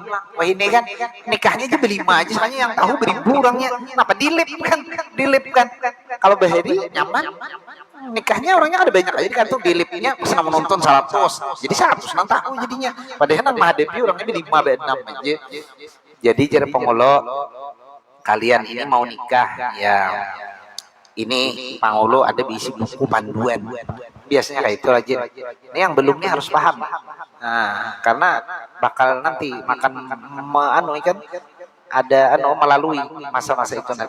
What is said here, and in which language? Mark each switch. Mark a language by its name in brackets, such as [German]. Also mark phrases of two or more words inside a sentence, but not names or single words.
[Indonesian] Wah ini kan nikahnya aja berlima aja, soalnya yang tahu beribu orangnya. Kenapa dilip kan? Kalau [Banjar] bahari nyaman. [Indonesian] Nikahnya orangnya ada banyak aja kan tuh dilipnya pas menonton 100. Jadi 100 nang tahu jadinya. Padahal nang menghadapi orangnya 5 6 aja. Jadi cara pengulo kalian ini mau nikah ya. Ini Pangulu ada isi buku panduan. Biasanya kayak itu aja. Ini yang belumnya harus paham. Nah, karena bakal nanti makan kan ada melalui masa-masa itu nanti.